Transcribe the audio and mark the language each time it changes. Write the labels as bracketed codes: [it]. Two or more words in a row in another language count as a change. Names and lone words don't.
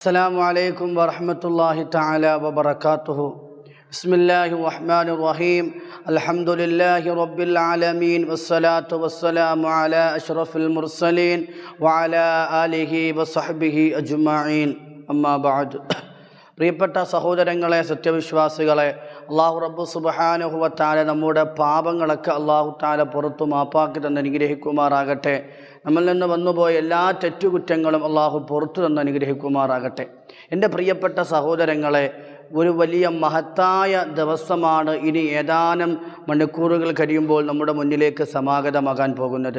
[ar] السلام عليكم ورحمة الله تعالى وبركاته. بسم الله الرحمن الرحيم. الحمد لله رب العالمين والصلاة والسلام على أشرف المرسلين وعلى آله وصحبه أجمعين. أما بعد. [ml] പ്രിയപ്പെട്ട സഹോദരങ്ങളെ, സത്യവിശ്വാസികളെ, അള്ളാഹു റബ്ബ് [ar] سبحانه وتعالى [ml] നമ്മുടെ പാപങ്ങളൊക്കെ അള്ളാഹു തആല പുറത്തു മാപ്പാക്കി തന്ന് അനുഗ്രഹിക്കുമാറാകട്ടെ. നമ്മിൽ നിന്ന് വന്നുപോയ എല്ലാ തെറ്റുകുറ്റങ്ങളും അള്ളാഹു പുറത്തു തന്ന് അനുഗ്രഹിക്കുമാറാകട്ടെ. എൻ്റെ പ്രിയപ്പെട്ട സഹോദരങ്ങളെ, ഒരു വലിയ മഹത്തായ ദിവസമാണ് ഇനി ഏതാനും മണിക്കൂറുകൾ കഴിയുമ്പോൾ നമ്മുടെ മുന്നിലേക്ക് സമാഗതമാകാൻ പോകുന്നത്.